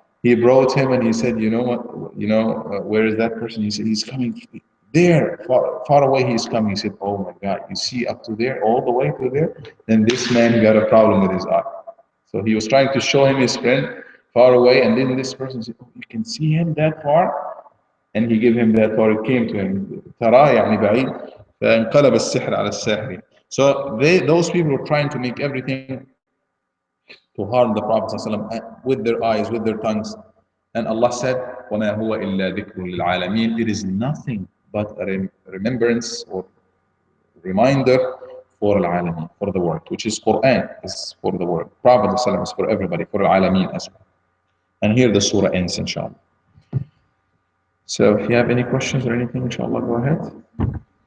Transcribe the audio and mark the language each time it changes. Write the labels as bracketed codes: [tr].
[en] He brought him and he said, you know what, where is that person? He said, he's coming there, far away he's coming. He said, oh my God, you see up to there, all the way to there? Then this man got a problem with his eye. So he was trying to show him his friend far away, and then this person said, oh, you can see him that far? And he gave him that far, it came to him. [ar] ترى يعني بعيد فانقلب السحر على الساحر. [en] So those people were trying to make everything to harm the Prophet ﷺ with their eyes, with their tongues. And Allah said, [ar] وَمَا هُوَ إِلَّا ذِكْرٌ لِلْعَالَمِينَ. [en] It is nothing but a remembrance or reminder for al-alamin, for the world, which is Quran, is for the world. Prophet ﷺ is for everybody, for al-alamin as well. And here the surah ends, inshallah. So if you have any questions or anything, inshallah, go ahead.